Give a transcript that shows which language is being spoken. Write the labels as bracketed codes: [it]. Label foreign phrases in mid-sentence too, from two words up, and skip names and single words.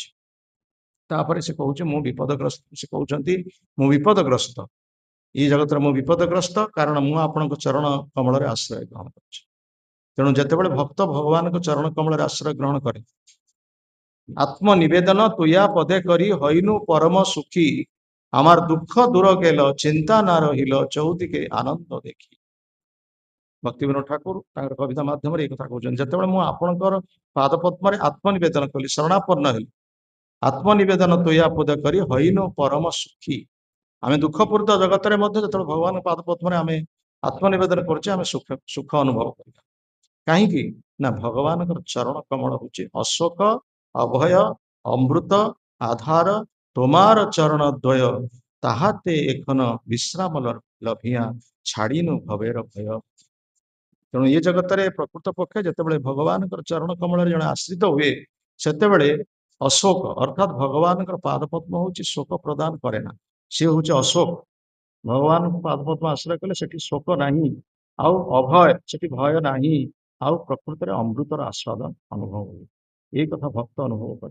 [or] ତାପରେ ସେ କହୁଛି ମୁଁ ବିପଦଗ୍ରସ୍ତ ସେ କହୁଛନ୍ତି ମୁଁ ବିପଦଗ୍ରସ୍ତ ଏଇ ଜଗତରେ ମୁଁ ବିପଦଗ୍ରସ୍ତ କାରଣ ମୁଁ ଆପଣଙ୍କ ଚରଣ କମଳରେ ଆଶ୍ରୟ ଗ୍ରହଣ କରିଛି। ତେଣୁ ଯେତେବେଳେ ଭକ୍ତ ଭଗବାନଙ୍କ ଚରଣ କମଳରେ ଆଶ୍ରୟ ଗ୍ରହଣ କରେ [bn] আত্মনিবেদন তুয়া পদে করি হইনু পরম সুখী আমার দুঃখ দূর গেল চিন্তা না রহিল চৌদিকে আনন্দ দেখি। [or] ଭକ୍ତିବିନୋଦ ଠାକୁର ତାଙ୍କର କବିତା ମାଧ୍ୟମରେ ଏଇ କଥା କହୁଛନ୍ତି ଯେତେବେଳେ ମୁଁ ଆପଣଙ୍କର ପାଦ ପଦ୍ମରେ ଆତ୍ମନିବେଦନ କଲି ଶରଣାପନ୍ନ ହେଲି [bn] আত্মনিবেদন তুয়া পদ করি হইনু পরম সুখী। [or] ଆମେ ଦୁଃଖପୂର୍ଣ୍ଣ ଜଗତରେ ମଧ୍ୟ ଯେତେବେଳେ ଭଗବାନଙ୍କ ପାଦ ପଦ୍ମରେ ଆମେ ଆତ୍ମନିବେଦନ କରୁଛେ ଆମେ ସୁଖ ଅନୁଭବ କରିବା। କାହିଁକି ନା ଭଗବାନଙ୍କର ଚରଣ କମଳ ହଉଛି ଅଶୋକ ଅଭୟ ଅମୃତ ଆଧାର [bn] তোমার চরণ দ্বয় তাহাতে এখন বিশ্রাମ লভিয়া ছাড়িনু ভবের ভয়। [or] ତେଣୁ ଏ ଜଗତରେ ପ୍ରକୃତ ପକ୍ଷେ ଯେତେବେଳେ ଭଗବାନଙ୍କର ଚରଣ କମଳରେ ଜଣେ ଆଶ୍ରିତ ହୁଏ ସେତେବେଳେ ଅଶୋକ ଅର୍ଥାତ୍ ଭଗବାନଙ୍କର ପାଦ ପଦ୍ମ ହଉଛି ଶୋକ ପ୍ରଦାନ କରେ ନା ସେ ହଉଛି ଅଶୋକ। ଭଗବାନଙ୍କ ପାଦ ପଦ୍ମ ଆଶ୍ରୟ କଲେ ସେଠି ଶୋକ ନାହିଁ ଆଉ ଅଭୟ ସେଠି ଭୟ ନାହିଁ ଆଉ ପ୍ରକୃତରେ ଅମୃତର ଆସ୍ୱାଦନ ଅନୁଭବ ହୁଏ ଏଇ କଥା ଭକ୍ତ ଅନୁଭବ କରେ।